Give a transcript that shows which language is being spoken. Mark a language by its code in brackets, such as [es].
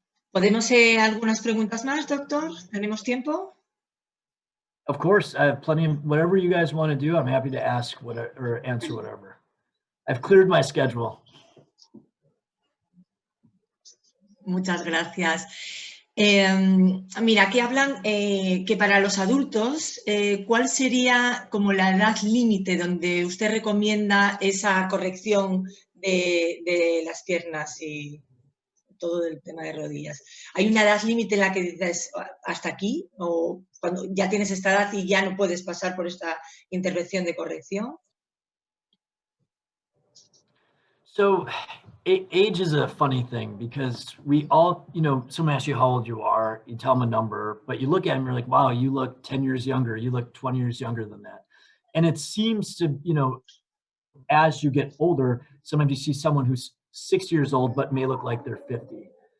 [es] ¿Podemos algunas preguntas más, doctor? ¿Tenemos tiempo? [en] Of course, I have plenty of whatever you guys want to do. I'm happy to ask whatever or answer whatever. I've cleared my schedule. [es] Muchas gracias. Mira, aquí hablan que para los adultos, ¿cuál sería como la edad límite donde usted recomienda esa corrección de las piernas y todo el tema de rodillas? ¿Hay una edad límite en la que dices hasta aquí, o cuando ya tienes esta edad y ya no puedes pasar por esta intervención de corrección? [en] So age is a funny thing, because we all, you know, someone asks you how old you are, you tell them a number, but you look at them, you're like, wow, you look 10 years younger, you look 20 years younger than that. And it seems to, you know, as you get older, sometimes you see someone who's 60 years old but may look like they're 50.